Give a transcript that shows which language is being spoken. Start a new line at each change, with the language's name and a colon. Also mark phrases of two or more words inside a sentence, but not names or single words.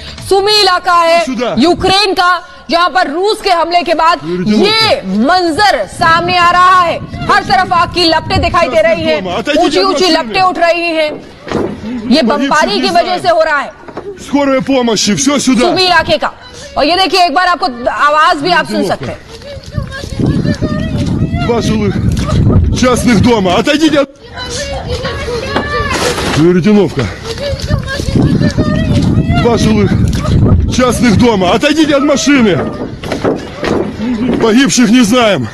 Hindi: सुमी इलाका है यूक्रेन का, जहां पर रूस के हमले के बाद ये मंजर सामने आ रहा है। हर तरफ आग की लपटें दिखाई दे रही हैं, ऊंची ऊंची लपटें उठ रही हैं। ये बमबारी की वजह से हो रहा है सुमी इलाके का। और ये देखिए, एक बार आपको आवाज भी आप सुन सकते हैं।
Russian: Два жилых частных дома. Отойдите от... Веретеновка. Два жилых частных дома. Отойдите от машины. Погибших не знаем.